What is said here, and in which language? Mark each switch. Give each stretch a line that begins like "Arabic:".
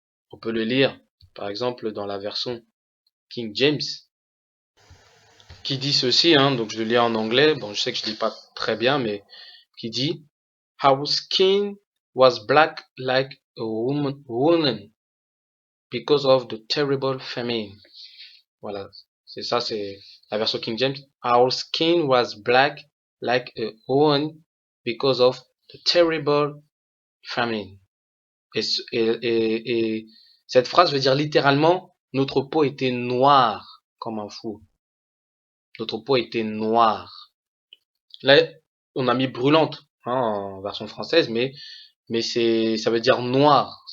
French: On peut le lire, par exemple, dans la version King James, qui dit ceci, donc je le lis en anglais, bon, je sais que je dis pas très bien, mais qui dit
English: Our skin was black like a woman because of the terrible famine.
French: Voilà, c'est ça, c'est la version King James.
English: Our skin was black like a woman because of the terrible famine.
French: Et cette phrase veut dire littéralement notre peau était noire comme un four. Notre peau était noire. Là, on a mis brûlante en version française, mais ça veut dire noir.